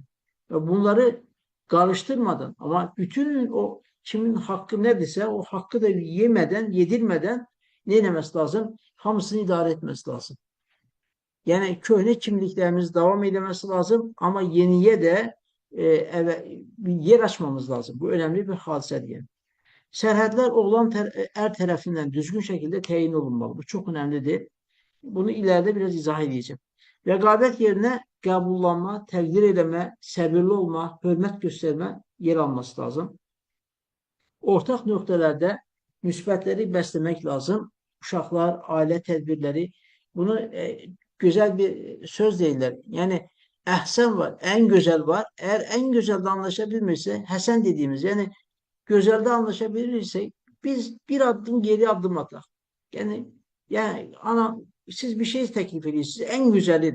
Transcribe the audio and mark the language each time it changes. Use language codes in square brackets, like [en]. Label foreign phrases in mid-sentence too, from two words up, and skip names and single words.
[tr] Ve bunları karıştırmadan ama bütün o kimin hakkı neredeyse o hakkı da yemeden, yedirmeden ne demesi lazım? Hamısını idare etmesi lazım. Yani köhne kimliklerimiz devam edilmesi lazım ama yeniye de bir yer açmamız lazım. Bu önemli bir hadise diye. [az] Sərhədlər oğlan er tərəfindən düzgün şəkildə təyin olunmalı. Bu çox önəmlidir. [tr] Bunu ileride biraz izah edeceğim. [az] Rəqabət yerinə qəbullanma, təqdir eləmə, səbirli olma, hörmət göstərmə yer alması lazım. Ortaq nöqtələrdə müsbətləri bəsləmək lazım. Uşaqlar, ailə tədbirləri. Bunu güzel bir söz deyirlər. Yani əhsən var, en güzel var. Eğer en güzelde anlaşabilmirsə, həsən dediğimiz yani gözelde anlaşabilirsek biz bir adım geri adım atar. [tr] Yani siz bir şey teklif ediyorsunuz en güzelidir.